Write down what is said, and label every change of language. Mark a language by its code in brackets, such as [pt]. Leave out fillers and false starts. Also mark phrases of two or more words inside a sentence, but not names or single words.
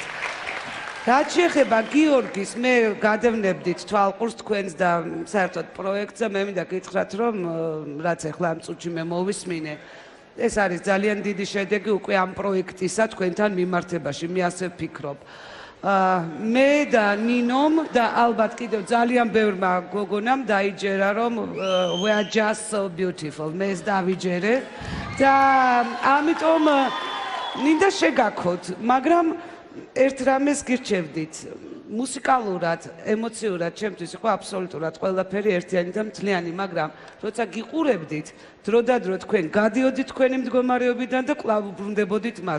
[ka] რაც შეეხება გიორგის, მე გადევნებდით თვალყურს თქვენს და საერთოდ პროექტზე, მე მინდა გითხრათ, რომ რაც ახლა ამ წუთში მე მოვისმინე, ეს არის ძალიან დიდი შედეგი უკვე ამ პროექტისა თქვენთან მიმართებაში, მე ასე ვფიქრობ. მე და ნინომ და ალბათ კიდევ ძალიან ბევრმა გოგონამ დაიჯერა რომ [en] we are just so beautiful [ka] მე დავიჯერე და ამიტომ მინდა შეგაქოთ მაგრამ ერთ რამეს გირჩევდით მუსიკალურად, ემოციურად ჩემთვის იყო აბსოლუტურად ყველაფერი ერთიანი და მთლიანი, მაგრამ როცა გიყურებდით, დრო და დრო თქვენ გადიოდით თქვენი მდგომარეობიდან და კვლავ უბრუნდებოდით მას.